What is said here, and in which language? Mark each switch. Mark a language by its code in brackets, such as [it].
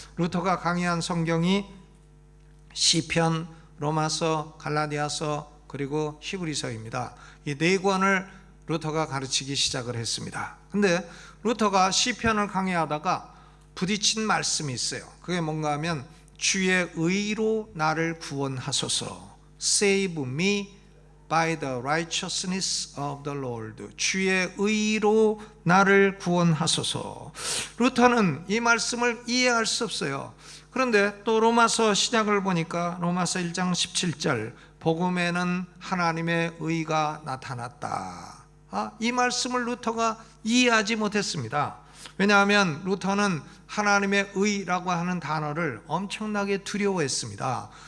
[ko] 루터가 강의한 성경이 시편, 로마서, 갈라디아서 그리고 히브리서입니다. 이 네 권을 루터가 가르치기 시작을 했습니다. 근데 루터가 시편을 강의하다가 부딪힌 말씀이 있어요. 그게 뭔가 하면 주의 의로 나를 구원하소서. [en] Save me by the righteousness of the Lord. [ko] 주의 의로 나를 구원하소서. 루터는 이 말씀을 이해할 수 없어요. 그런데 또 로마서 시작을 보니까 로마서 1장 17절 복음에는 하나님의 의가 나타났다. 이 말씀을 루터가 이해하지 못했습니다. 왜냐하면 루터는 하나님의 의라고 하는 단어를 엄청나게 두려워했습니다.